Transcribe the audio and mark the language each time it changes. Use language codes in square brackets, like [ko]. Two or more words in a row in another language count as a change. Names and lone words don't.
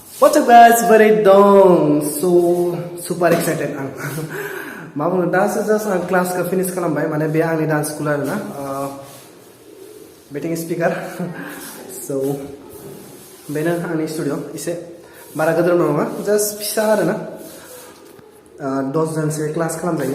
[en] What's up guys, boरै dं? So super excited [brx] आं मा बुंनो दासो जास्ट आं क्लासखौ फिनिश खालामबाय माने बे आंनि [en] dance school [brx] आरोना बेटिं स्पिकार so बेनो आंनि स्टुडिअ एसे बारा गिदिर नङा जास्ट फिसा आरोना 10 जनसो क्लास खालामजायो